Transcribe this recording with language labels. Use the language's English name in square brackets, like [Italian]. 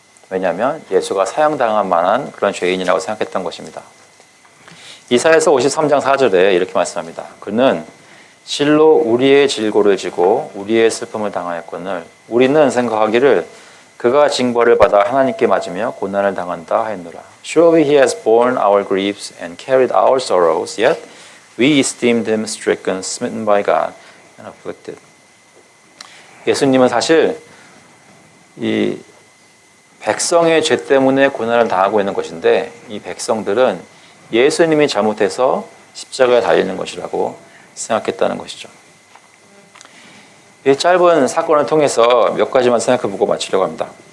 [Korean] 왜냐하면 예수가 사형당할 만한 그런 죄인이라고 생각했던 것입니다. 이사야서 53장 4절에 이렇게 말씀합니다. 그는 실로 우리의 질고를 지고 우리의 슬픔을 당하였거늘 우리는 생각하기를 그가 징벌을 받아 하나님께 맞으며 고난을 당한다 하였노라. [English] Surely he has borne our griefs and carried our sorrows, yet we esteemed him stricken, smitten by God, and afflicted. [Korean] 예수님은 사실 이 백성의 죄 때문에 고난을 당하고 있는 것인데 이 백성들은 예수님이 잘못해서 십자가에 달리는 것이라고 생각했다는 것이죠. 이 짧은 사건을 통해서 몇 가지만 생각해보고 마치려고 합니다.